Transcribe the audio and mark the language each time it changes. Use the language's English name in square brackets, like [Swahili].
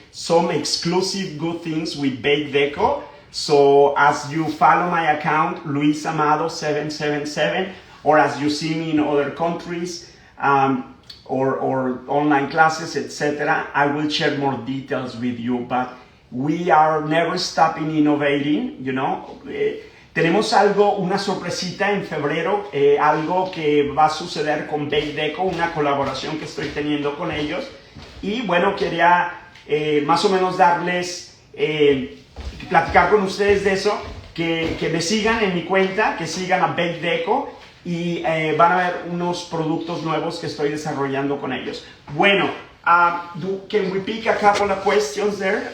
[English] Some exclusive good things with Baked Deco. So as you follow my account, Luis Amado 777, or as you see me in other countries, or online classes, etc., I will share more details with you. But we are never stopping innovating, you know. [Spanish] Tenemos algo, una sorpresita en febrero, algo que va a suceder con Baked Deco, una colaboración que estoy teniendo con ellos. Y bueno, quería más o menos darles, platicar con ustedes de eso, que me sigan en mi cuenta, que sigan a Baked Deco, y van a ver unos productos nuevos que estoy desarrollando con ellos. [English] Bueno, can we pick a couple of questions there?